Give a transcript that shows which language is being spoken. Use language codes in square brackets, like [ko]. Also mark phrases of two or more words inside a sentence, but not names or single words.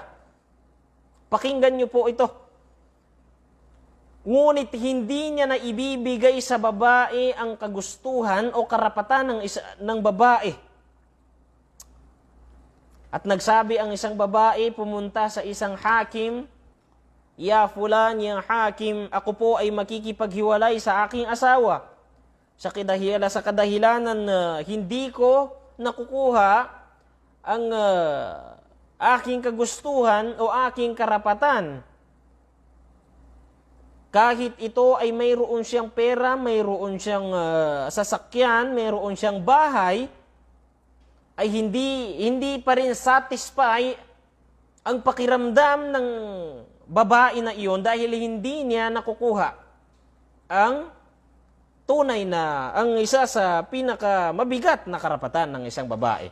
[tl] Pakinggan niyo po ito. Ngunit hindi niya na ibibigay sa babae ang kagustuhan o karapatan ng babae. At nagsabi ang isang babae, pumunta sa isang hakim, [ar] "يا فلان، يا حاكم, [tl] ako po ay makikipaghiwalay sa aking asawa. Sa kadahilanan na hindi ko nakukuha ang aking kagustuhan o aking karapatan. Kahit ito ay mayroon siyang pera, mayroon siyang sasakyan, mayroon siyang bahay, ay hindi pa rin satisfy ang pakiramdam ng babae na iyon dahil hindi niya nakukuha ang tunay na, ang isa sa pinakamabigat na karapatan ng isang babae.